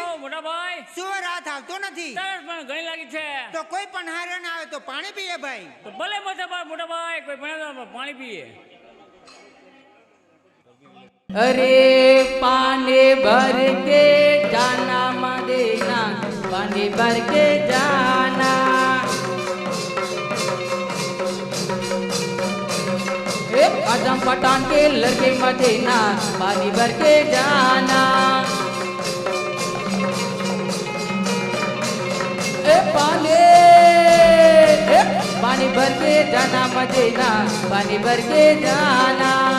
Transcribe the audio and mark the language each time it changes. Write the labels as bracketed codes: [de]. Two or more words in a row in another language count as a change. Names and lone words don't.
[gu] ઓ મોટા ભાઈ શું રાત આવતો નથી? તરસ પણ ઘણી લાગી છે. તો કોઈ પણ હારે ના આવે તો પાણી પીએ ભાઈ. તો ભલે મોટા ભાઈ કોઈ પણ પાણી પીએ. [hi] अरे पानी भर के जाना मदीना, पानी भर के जाना। आजम पठान के लड़के मदीना, पानी भर के जाना। पानी भर के जाना मदीना, पानी भर के जाना।